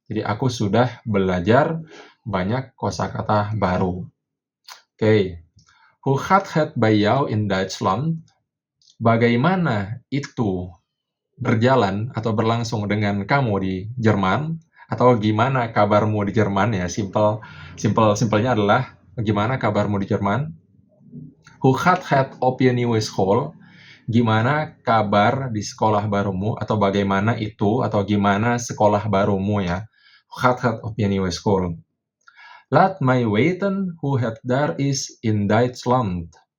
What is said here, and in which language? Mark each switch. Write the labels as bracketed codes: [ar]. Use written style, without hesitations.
[id] Jadi aku sudah belajar banyak kosakata baru. Oke. [nl] Hoe gaat het bij jou in Duitsland? [id] Bagaimana itu berjalan atau berlangsung dengan kamu di Jerman? Atau gimana kabarmu di Jerman ya? Simpelnya adalah gimana kabarmu di Jerman? [nl] Hoe gaat het op je nieuwe school? [id] Gimana kabar di sekolah barumu, atau bagaimana itu, atau gimana sekolah barumu ya. [nl] Hoe gaat het op je nieuwe school? Laat mij weten hoe het daar is in Duitsland.